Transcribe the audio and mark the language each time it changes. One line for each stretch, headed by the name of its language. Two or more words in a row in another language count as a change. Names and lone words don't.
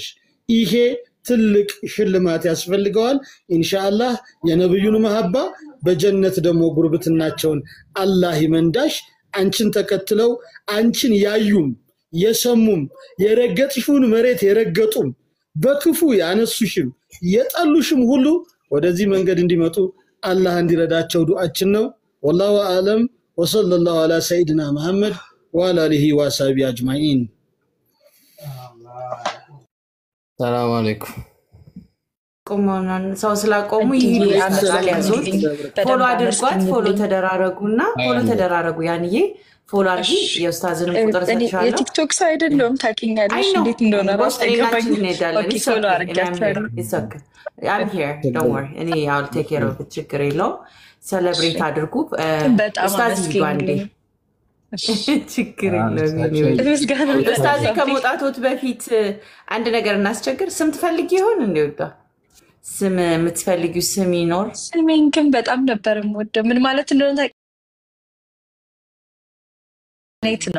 Amharic: ይሄ ትልቅ ሽልማት ያስፈልገዋል ኢንሻአላህ የነብዩን መሐባ በጀነት ደሞ ጉርብትናቸውን አላህ ይመንዳሽ አንቺን ተከትለው አንቺን ያዩም የሰሙም የረገጥሽውን መሬት የረገጡም በክፉ ያነሱሽም የጣሉሽም ሁሉ ወደዚህ መንገድ እንዲመጡ አላህ እንዲረዳቸው ዱዓችን ነው
Arabic: والله اعلم وصلى الله على سيدنا محمد وعلى اله وصحبه اجمعين السلام عليكم
Amharic: ቆሞናን ሰው ስላቆሙ ይያዛል ያዙት ፎሎ አድርጓት ፎሎ ተደራረጉ ያንዬ ፎሎ አድርጊ የኡስታዝን ቁጥር ሰጥቻለሁ የቲክቶክ ሳይድ እንደውም ታቂኛለሽ እንዴት እንደሆነ ራስ ተገባኝ ኦኬ ፎሎ አድርጋችኋለሁ
English: I'm here don't worry I'll take care of it
Amharic: ችግር የለው celebrate አድርጉ ኡስታዝ ይባንዴ ችግር የለው ኡስታዝ ከመውጣቶት በፊት አንድ ነገር እናስቸግር ስም ትፈልጊ ይሆን እንደውጣ ስም የምትፈልጊው ስም ይኖር ስሜን ግን በጣም ነበር የምወደው ምን ማለት እንደሆነ ያኔት ነው